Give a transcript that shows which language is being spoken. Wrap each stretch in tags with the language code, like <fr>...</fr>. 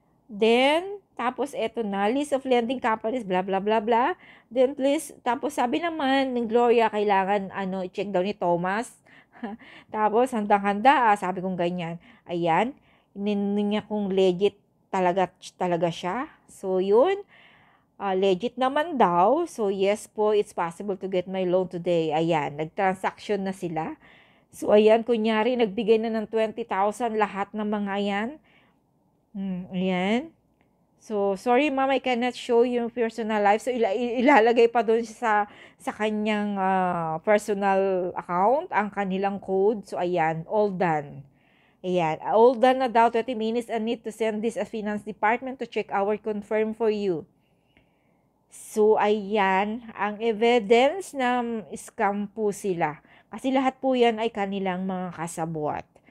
<en>Then,</en> <tl>tapos eto na,</tl> <en>list of lending companies, blah, blah, blah, blah.</en> <tl>Then, please, tapos sabi naman ng Gloria, kailangan, i-check daw ni Thomas. Tapos, handang-handa, sabi kong ganyan. Ayan, niya kung legit talaga siya. So, yun. Legit naman daw.</tl> <en>So, yes po, it's possible to get my loan today.</en> <tl>Ayan, nag-transaction na sila. So, ayan, kunyari, nagbigay na ng 20,000 lahat ng mga yan. Ayan. So,</tl> <en>sorry ma'am, I cannot show</en> <tl>yung personal life. So, ilalagay pa doon sa kanyang personal account, ang kanilang code.</tl> <en>So, ayan, all done. Ayan, all done na daw, 20 minutes and need to send this a finance department to check our confirm for you.</en> <tl>So, ayan, ang evidence na scam po sila. Kasi lahat po yan ay kanilang mga kasabwat.</tl>